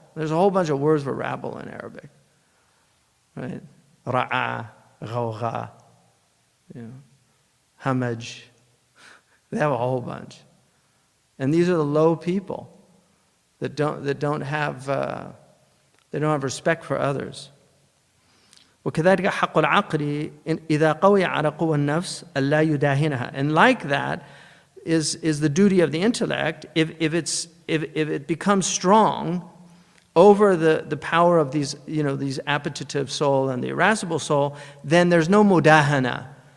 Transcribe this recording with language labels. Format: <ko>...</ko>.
<en>There's a whole bunch of words for rabble in Arabic. Right? Ra'a, ghawgha, you know, hamaj. They have a whole bunch. And these are the low people that don't have respect for others.</en> <ar>وكذلك حق العقل إذا قوي على قوى النفس ألا يداهنها.</ar> <en>And like that is the duty of the intellect. If it becomes strong over the power of these, you know, these appetitive soul and the irascible soul, then there's no mudahana.</en>